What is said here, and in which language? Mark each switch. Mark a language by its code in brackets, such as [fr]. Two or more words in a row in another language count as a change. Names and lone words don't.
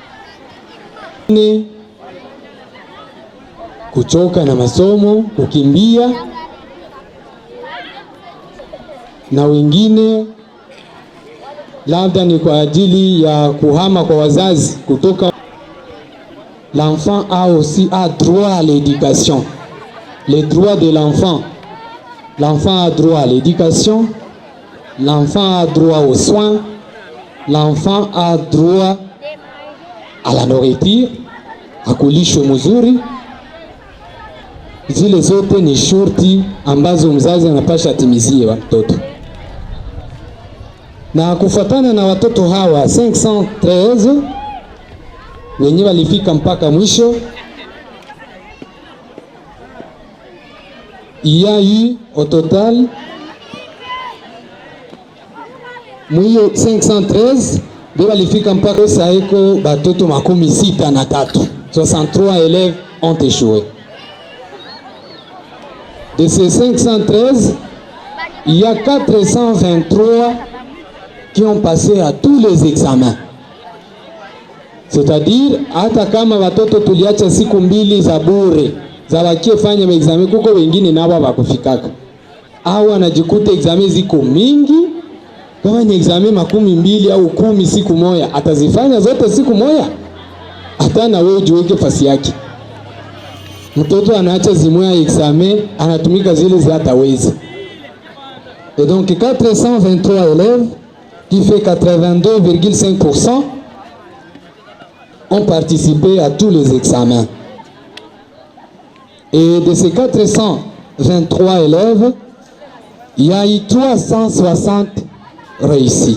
[sw] Kuchoka na masomo, kukimbia, na wengine labda ni kwa ajili ya kuhama kwa wazazi kutoka. [fr] L'enfant a aussi droit à l'éducation. Les droits de l'enfant. L'enfant a droit à l'éducation. L'enfant a droit aux soins. L'enfant a droit à la nourriture, à [sw] kulishwe mzuri. Zile zote ni shurti ambazo mzazi anapasha timizie watoto. Na kufuatana na watoto hawa 513 wenye walifika mpaka mwisho, [fr] il y a eu au total [sw] mwiyo 513 ndio walifika mpaka saiko batoto 63. [fr] 63 élèves ont échoué. De ces 513, il y a 423 qui ont passé à tous les examens. C'est-à-dire, [sw] hata kama watoto tuliacha siku mbili za bure za wakiefanya maexamen, kuko wengine nao hawakufikaka. Au wanajikuta examen ziko mingi, kama ni examen 12 au 10 siku moja, atazifanya zote siku moja? Hata na wewe ujiweke fasi yake. Mtoto anaacha zimoya examen, anatumika zile za hatawezi. [fr] Et donc 423 élèves qui fait 82,5%, ont participé à tous les examens. Et de ces 423 élèves, il y a eu 360 réussis.